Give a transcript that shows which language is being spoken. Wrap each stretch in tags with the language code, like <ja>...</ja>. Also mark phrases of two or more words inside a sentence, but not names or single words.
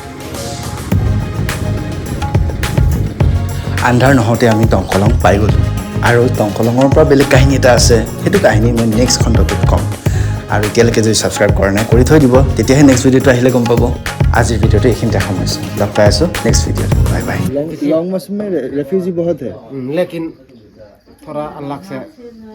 <as>আন্ধাৰ নহওঁতে আমি টংকলং পাই গ'লোঁ আৰু টংকলঙৰ পৰা বেলেগ কাহিনী এটা আছে, সেইটো কাহিনী মই নেক্সট খণ্ডটোত ক'ম। আৰু এতিয়ালৈকে যদি ছাবস্ক্ৰাইব কৰা নাই কৰি থৈ দিব, তেতিয়াহে নেক্সট ভিডিঅ'টো আহিলে গম পাব। আজিৰ ভিডিঅ'টো এইখিনিতে সামৰিছোঁ, লগ পাই আছোঁ নেক্সট ভিডিঅ'ত।</as> <en>bye bye.</en> <hi>लॉन्ग मार्च में रेफ्यूजी बहुत है। लेकिन थोड़ा अलग से</hi>